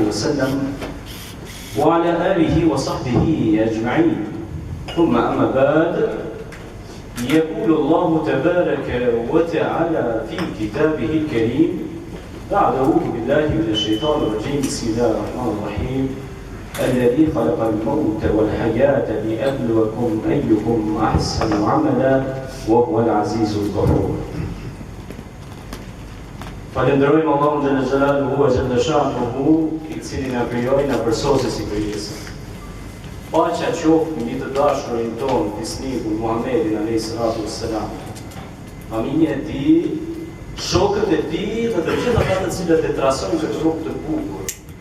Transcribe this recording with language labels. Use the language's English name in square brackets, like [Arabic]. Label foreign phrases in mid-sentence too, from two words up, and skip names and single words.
[Arabic] وسلم وعلى آله وصحبه أجمعين ثم أما بعد يقول الله تبارك وتعالى في كتابه الكريم بعد أعوذ بالله من الشيطان الرجيم بسم الله الرحمن الرحيم الذي خلق الموت والحياة ليبلوكم أيكم أحسن عملا وهو العزيز الغفور. [Albanian] Falenderojmë Allahun [Arabic] جل جلاله وجل شأنه, [Albanian] I cili na krijoi na përsosë si krijesë. Paqja qoftë mbi të dashurin ton, Tisnikun Muhammedin [Arabic] عليه الصلاة والسلام. [Albanian] Familjen e tij, shokët e tij dhe të gjitha ata të cilët e trasojnë këtë rrugë të bukur.